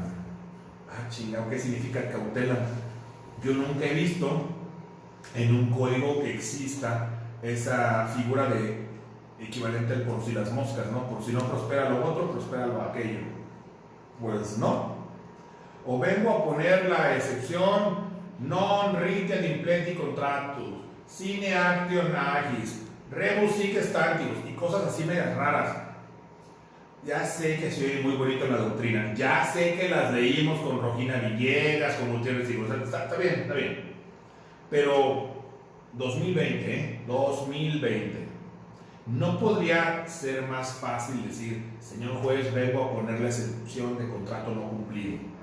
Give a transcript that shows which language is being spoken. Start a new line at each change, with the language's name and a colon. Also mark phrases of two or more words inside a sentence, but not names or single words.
Spanish: Chingado, ¿qué significa
Latin: ad cautelam?
Spanish: Yo nunca he visto en un código que exista esa figura de equivalente al por si las moscas, ¿no? Por si no prospera lo otro, prospera lo aquello. Pues no. O vengo a poner la excepción
Latin: non riteat impleti contractus, sine action agis, rebus sic stantibus
Spanish: y cosas así medias raras. Ya sé que se oye muy bonito la doctrina, ya sé que las leímos con Rogina Villegas, con Gutiérrez y está bien, está bien. Pero 2020, ¿no podría ser más fácil decir, señor juez, vengo a poner la excepción de contrato no cumplido?